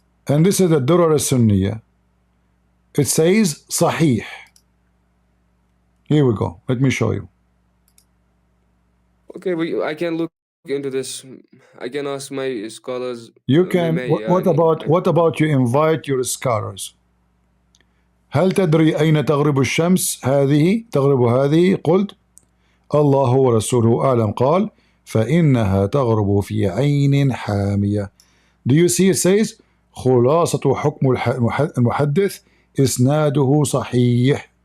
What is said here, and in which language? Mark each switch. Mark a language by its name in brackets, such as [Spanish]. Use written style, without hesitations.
[English] And this is the Durar al-Sunniyah. It says Sahih. Here we go. Let me show you. Okay, I can look into this. I can ask my scholars. You can. What about you invite your scholars? [Arabic] هل تدري أين تغرب الشمس؟ هذه تغرب هذه. قلت الله ورسوله أعلم. قال فإنها تغرب في عين حامية. [English] Do you see it says [Arabic] خلاصة حكم المحدث إسناده صحيح.